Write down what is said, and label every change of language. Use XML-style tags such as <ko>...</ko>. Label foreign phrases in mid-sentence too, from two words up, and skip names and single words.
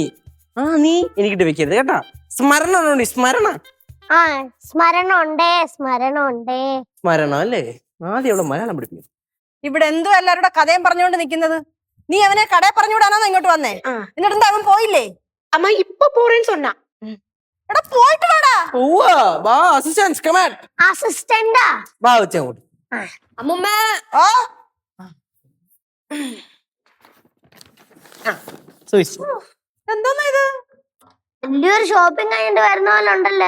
<ml>ആ നീ എനിക്കിട്ട് വെക്കരുത് കേട്ടാ. സ്മരണ ഉണ്ടോ? സ്മരണ. ആ സ്മരണ ഉണ്ടേ, സ്മരണ ഉണ്ടേ. സ്മരണ അല്ലേ? ആദ്യം അവളെ മലയാളം പഠിപ്പിക്കും. ഇവിടെ എന്തോ എല്ലാവരുടെ കഥയും പറഞ്ഞുകൊണ്ട് നിൽക്കുന്നത്. നീ അവനെ കടയിൽ പറഞ്ഞുവിടാനോ ഇങ്ങോട്ട് വന്നേ? എന്നിട്ട് അവൻ പോയില്ലേ?</ml> <ta>அம்மா இப்ப போறேன்னு சொன்னா.</ta> <ml>എടാ പോയിട്ട് വാടാ. വാ</ml> <en>assistant come on.</en> <ml>അസിസ്റ്റന്റാ? വാ വെച്ചങ്ങോട്ട്. അമ്മുമ്മ. ഓ എന്തോന്നാ ഇത്? വലിയൊരു ഷോപ്പിംഗ് കഴിഞ്ഞിട്ട് വരുന്ന പോലെ ഉണ്ടല്ലേ?</ml>